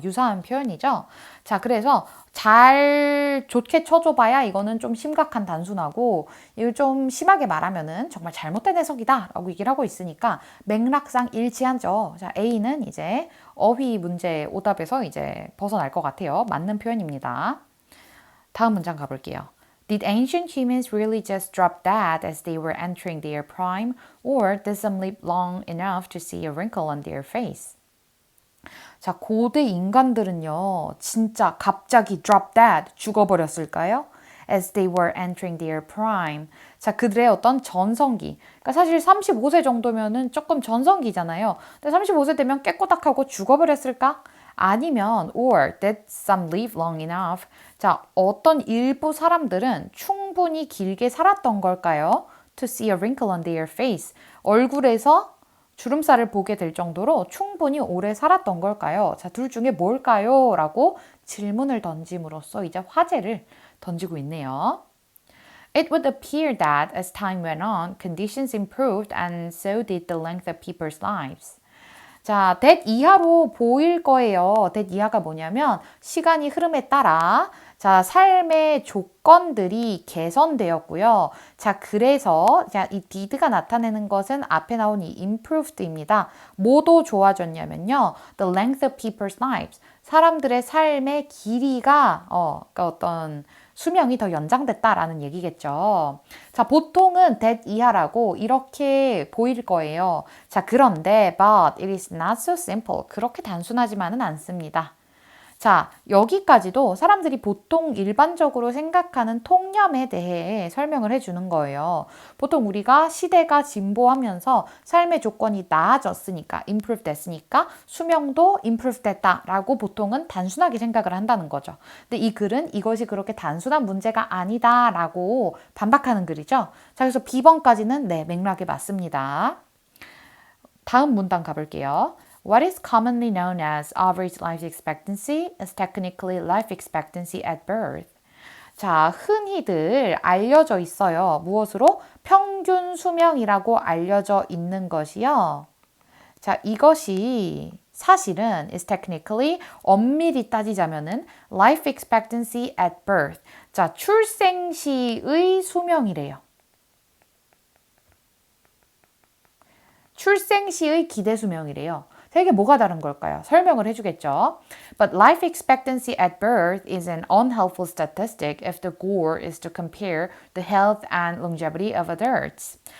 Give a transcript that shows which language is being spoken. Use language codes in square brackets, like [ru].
[ko] 유사한 표현이죠. 자, 그래서 잘 좋게 쳐줘봐야 이거는 좀 심각한 단순하고 이걸 좀 심하게 말하면은 정말 잘못된 해석이다 라고 얘기를 하고 있으니까 맥락상 일치하죠. 자, A는 이제 어휘 문제 오답에서 이제 벗어날 것 같아요. 맞는 표현입니다. 다음 문장 가볼게요. [en] Did ancient humans really just drop dead as they were entering their prime, or did some live long enough to see a wrinkle on their face? [ko] 자, 고대 인간들은요, 진짜 갑자기 [en] drop dead, [ko] 죽어버렸을까요? [en] As they were entering their prime. [ko] 자, 그들의 어떤 전성기. 그러니까 사실 35세 정도면은 조금 전성기잖아요. 근데 35세 되면 깨꼬닥하고 죽어버렸을까? [en] 아니면 or did some live long enough? [ko] 자, 어떤 일부 사람들은 충분히 길게 살았던 걸까요? [en] To see a wrinkle on their face. [ko] 얼굴에서 주름살을 보게 될 정도로 충분히 오래 살았던 걸까요? 자, 둘 중에 뭘까요? 라고 질문을 던짐으로써 이제 화제를 던지고 있네요. [en] It would appear that as time went on, conditions improved and so did the length of people's lives. [ko] 자, that 이하로 보일 거예요. that 이하가 뭐냐면 시간이 흐름에 따라 자, 삶의 조건들이 개선되었고요. 자, 그래서 자, 이 did가 나타내는 것은 앞에 나온 이 improved입니다. 뭐도 좋아졌냐면요. [en] The length of people's lives. [ko] 사람들의 삶의 길이가 그러니까 어떤 수명이 더 연장됐다라는 얘기겠죠. 자, 보통은 that 이하라고 이렇게 보일 거예요. 자, 그런데 [en] but it is not so simple. [ko] 그렇게 단순하지만은 않습니다. 자, 여기까지도 사람들이 보통 일반적으로 생각하는 통념에 대해 설명을 해주는 거예요. 보통 우리가 시대가 진보하면서 삶의 조건이 나아졌으니까, improve 됐으니까 수명도 improve 됐다라고 보통은 단순하게 생각을 한다는 거죠. 근데 이 글은 이것이 그렇게 단순한 문제가 아니다라고 반박하는 글이죠. 자, 그래서 B번까지는 네, 맥락에 맞습니다. 다음 문단 가볼게요. [en] What is commonly known as average life expectancy is technically life expectancy at birth. [ko] 자, 흔히들 알려져 있어요. 무엇으로? 평균 수명이라고 알려져 있는 것이요. 자, 이것이 사실은 [en] is technically [ko] 엄밀히 따지자면은 [en] life expectancy at birth. [ko] 자, 출생 시의 수명이래요. 출생 시의 기대 수명이래요. 이게 뭐가 다른 걸까요? 설명을 해주겠죠. [en] But life expectancy at birth is an unhelpful statistic if the goal is to compare the health and longevity of adults.